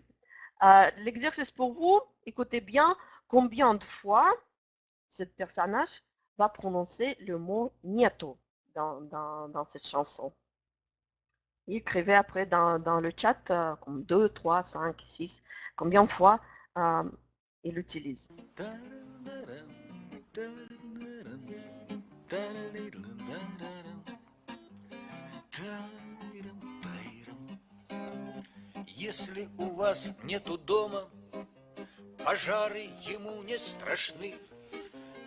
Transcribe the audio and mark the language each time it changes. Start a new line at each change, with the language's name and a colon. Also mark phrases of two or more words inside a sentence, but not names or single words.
French: L'exercice pour vous, écoutez bien combien de fois ce personnage va prononcer le mot «нету» dans cette chanson. Et écrivez après dans le chat comme 2, 3, 5, 6, combien de fois il l'utilise.
Russian: Если у вас нету дома, пожары ему не страшны.